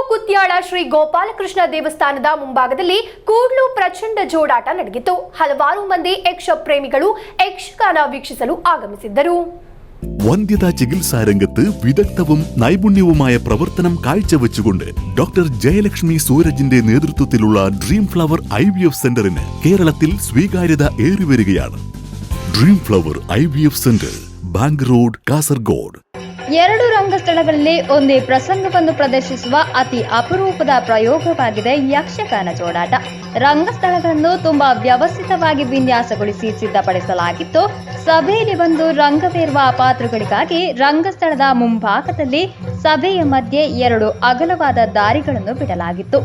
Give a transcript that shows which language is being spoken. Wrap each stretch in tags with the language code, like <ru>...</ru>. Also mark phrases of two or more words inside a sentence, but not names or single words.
<kn>ಕುತ್ಯಾಳ ಶ್ರೀ ಗೋಪಾಲಕೃಷ್ಣ ದೇವಸ್ಥಾನದ ಮುಂಭಾಗದಲ್ಲಿ ಕೂಡ್ಲು ಪ್ರಚಂಡ ಜೋಡಾಟ ನಡೆಯಿತು. ಹಲವಾರು ಮಂದಿ ಯಕ್ಷ ಪ್ರೇಮಿಗಳು ಯಕ್ಷಗಾನ വീക്ഷിಸಲು ಆಗಮಿಸಿದ್ದರು.</kn> <ml>വന്ധ്യതാ ചികിത്സാ രംഗത്ത് വിദഗ്ധവും നൈപുണ്യവുമായ പ്രവർത്തനം കാഴ്ചവെച്ചുകൊണ്ട് ഡോക്ടർ ജയലക്ഷ്മി സൂരജിന്റെ നേതൃത്വത്തിലുള്ള ഡ്രീം ഫ്ലവർ IVF സെന്ററിന് കേരളത്തിൽ സ്വീകാര്യത ഏറിവരികയാണ്. ഡ്രീം ഫ്ലവർ IVF സെന്റർ, ബാങ്ക് റോഡ്, കാസർഗോഡ്.</ml> <kn>ಎರಡು ರಂಗಸ್ಥಳಗಳಲ್ಲಿ ಒಂದೇ ಪ್ರಸಂಗವನ್ನು ಪ್ರದರ್ಶಿಸುವ ಅತಿ ಅಪರೂಪದ ಪ್ರಯೋಗವಾಗಿದೆ ಯಕ್ಷಗಾನ ಜೋಡಾಟ. ರಂಗಸ್ಥಳಗಳನ್ನು ತುಂಬಾ ವ್ಯವಸ್ಥಿತವಾಗಿ ವಿನ್ಯಾಸಗೊಳಿಸಿ ಸಿದ್ಧಪಡಿಸಲಾಗಿತ್ತು. ಸಭೆಯಲ್ಲಿ ಒಂದು ರಂಗವೇರುವ ಪಾತ್ರಗಳಿಗಾಗಿ ರಂಗಸ್ಥಳದ ಮುಂಭಾಗದಲ್ಲಿ ಸಭೆಯ ಮಧ್ಯೆ 2 ಅಗಲವಾದ ದಾರಿಗಳನ್ನು ಬಿಡಲಾಗಿತ್ತು.</kn>